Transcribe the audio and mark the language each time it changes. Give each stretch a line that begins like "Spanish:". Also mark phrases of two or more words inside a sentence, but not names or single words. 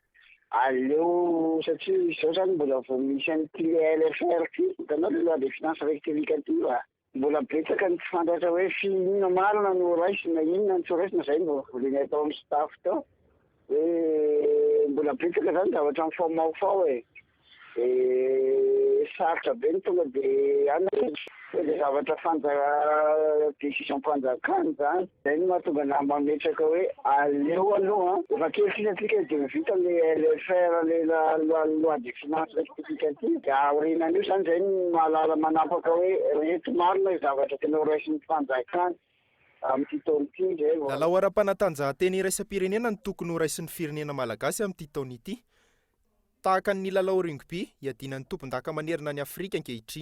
Malagasy: Aleo satria izao zany mbola vao misy an'ity LFR ty, hitanao
French: le loi de finance rectificative
Malagasy: ty mbola betsaka ny tsy fantatra hoe inona marina no raisina, inona no tsy raisina, zay mbo volenay atao amin'ny staff tao hoe mbola betsaka zany zavatra mifamaofao e. Sarotra be ny tonga dia le zavatra décision mpanjakana zany zay no mahatonga na mametraka hoe aleo aloha efa kely sinatsika de vita
French: le faire loi de finance rectificative
Malagasy: de aorinan'io zany zay no mahalala manapaka hoe reto marina zavatra tena ho raisin'ny mpanjakana amin'ity taona ity zay lalao ara-panatanjahantena iraisam-pirenena ny tokony ho raisin'ny firenena malagasy amin'ity taona ity tahaka ny lalao rugby iadinan'ny tompon-daka manerina ny Afrika ankehitriny.